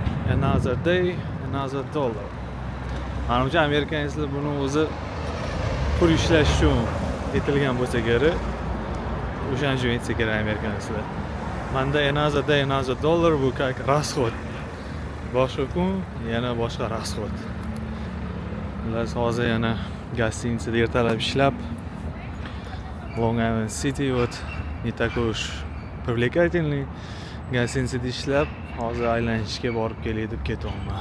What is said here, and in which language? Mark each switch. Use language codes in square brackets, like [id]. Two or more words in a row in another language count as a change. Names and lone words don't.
[en] Another day, another dollar. [uz] Menimcha amerikaliklar buni o'zi pul ishlash uchun etilgan bo'lsa kerak. O'shaning uchun aytsa kerak amerikaliklar. Manda [en] another day, another dollar [uz] bu [ru] как расход. [uz] Boshqa kun yana boshqa расход. Ular hozir yana гостиницада ertalab ishlab, [ru] Long Island City вот не такой уж привлекательный. [uz] Гостиницада ishlab, hozir aylanishga borib kelay deb ketyapman.